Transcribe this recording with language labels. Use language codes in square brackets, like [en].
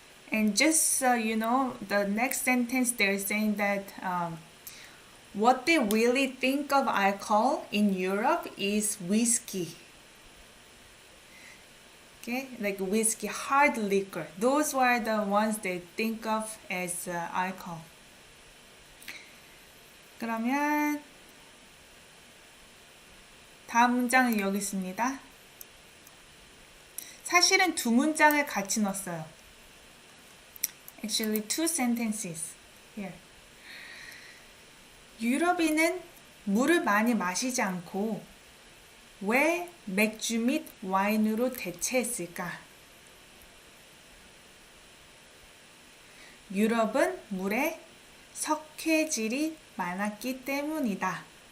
[en] And just so you know, the next sentence they're saying that what they really think of alcohol in Europe is whiskey. Okay, like whiskey, hard liquor. Those were the ones they think of as alcohol. [ko] 그러면 다음 문장은 여기 있습니다. 사실은 2문장을 같이 넣었어요. [en] Actually, 2 sentences here. [ko] 유럽인은 물을 많이 마시지 않고 왜 맥주 및 와인으로 대체했을까? 유럽은 물에 석회질이 많았기 때문이다.